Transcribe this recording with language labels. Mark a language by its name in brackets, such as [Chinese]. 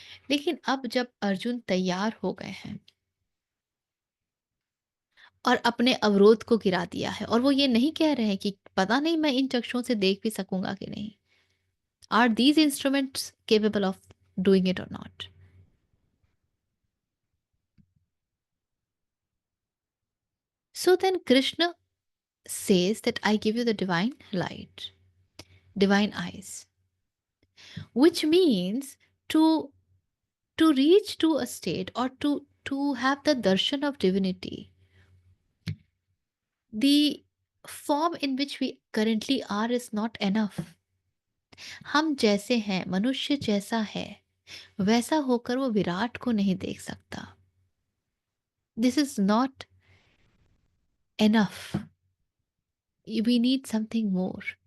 [Hindi] लेकिन अब जब अर्जुन तैयार हो गए हैं और अपने अवरोध को गिरा दिया है, और वो ये नहीं कह रहे हैं कि पता नहीं मैं इन चक्षुओं से देख भी सकूंगा कि नहीं, [English] Are these instruments capable of doing it और not. So then Krishna says that I give you the divine light, divine eyes, which means to reach to a state or to have the darshan of divinity, the form in which we currently are is not enough. [Hindi] हम जैसे हैं, मनुष्य जैसा है वैसा होकर वो विराट को नहीं देख सकता। [English] This is not enough, we need something more.